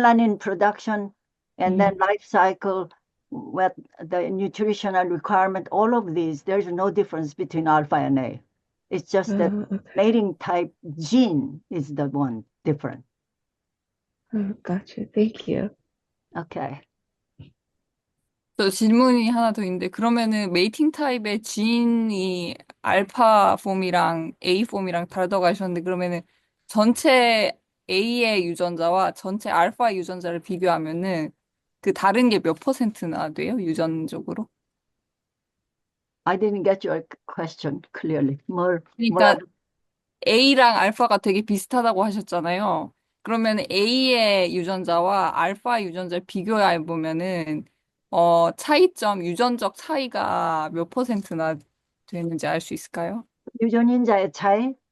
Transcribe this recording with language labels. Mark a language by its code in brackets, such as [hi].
[en] melanin production and then Mhm. life cycle, with the nutritional requirement, all of these, there's no difference between alpha and A. It's just that Okay. mating type gene is the one different. Oh, gotcha. Thank you. Okay. [ko] 저 질문이 하나 더 있는데, 그러면은 메이팅 타입의 지인이 알파 폼이랑 A 폼이랑 다르다고 하셨는데, 그러면은 전체 A의 유전자와 전체 알파 유전자를 비교하면은 그 다른 게 몇 퍼센트나 돼요? 유전적으로? [en] I didn't get your question clearly. [ko] 그러니까 A랑 알파가 되게 비슷하다고 하셨잖아요. 그러면 A의 유전자와 알파 유전자를 비교해 보면은 차이점, 유전적 차이가 몇 퍼센트나 되는지 알 수 있을까요? 유전인자의 차이?